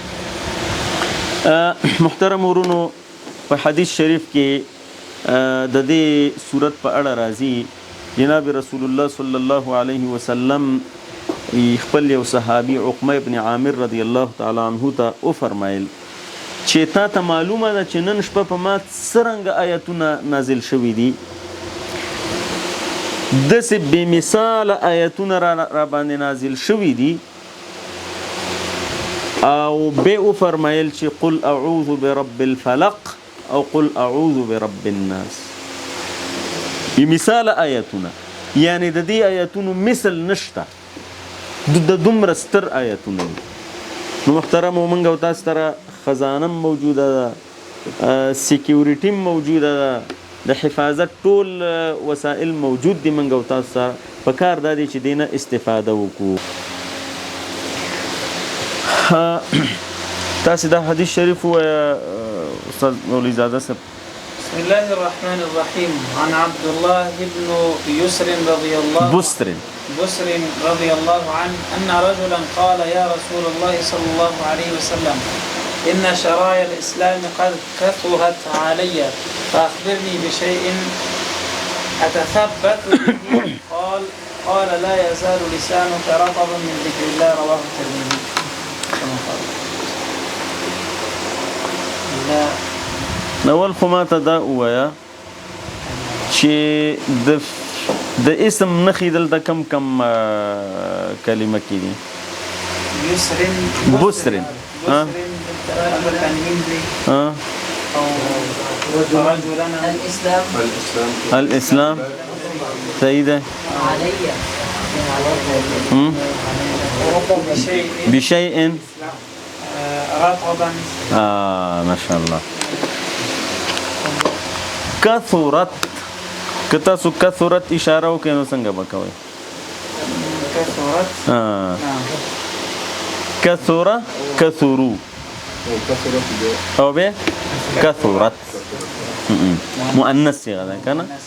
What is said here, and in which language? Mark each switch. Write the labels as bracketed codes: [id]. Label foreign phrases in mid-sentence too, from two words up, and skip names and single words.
[ps] محترم ورونو، په حدیث شریف کې د دې صورت په اړه راځي، جناب [ar] رسول الله صلی الله علیه وسلم [ps] خپل یو صحابي عقبه ابن عامر [ar] رضی الله تعالی عنه [ps] ته وفرمایل چې تا ته معلومه ده چې نن شپه په ما څرنګه آیتونه نازل شوي دي، داسې بې مثاله آیتونه را باندې نازل شوي دي. او بیا وفرمایل چې [ar] قل اعوذ برب الفلق [ps] او [ar] قل اعوذ برب الناس. [ps] مثال آیتونه، یعنی د دې آیتونو مثل نشته، د دومره ستر آیتونه دي. نو محترمو موږ او تاسو سره خزانه موجوده ده، سکیوریټي موجوده ده، د حفاظت ټول وسایل موجود دي. موږ او تاسو سره په کار دا دی چې دینه استفاده وکړو. تاسو دا حدیث شریف وایه استاد مولوی زاده صاحب. [ar] بسم الله الرحمن الرحيم. عن عبد الله بن بسر رضي الله عنه أن رجلا قال يا رسول الله صلى الله عليه وسلم إن شرائع الإسلام قد كثرت علي فأخبرني بشيء أتثبت به. قال لا يزال لسانك رطبا من ذكر الله. رواه الترمذي. [ps] نول خو ما ته دا ووایه چې د اسم نښې دلته کم کلمه کې دي؟ بسرن الاسلام صحیح ده. بشيء رطبا. [ar] ما شاء الله. [ps] کثرت، که تاسو کثرت اشاره وکړئ نو څنګه به کوئ؟ کثره کثرو او به کثرت مؤنث صيغه ده کنه.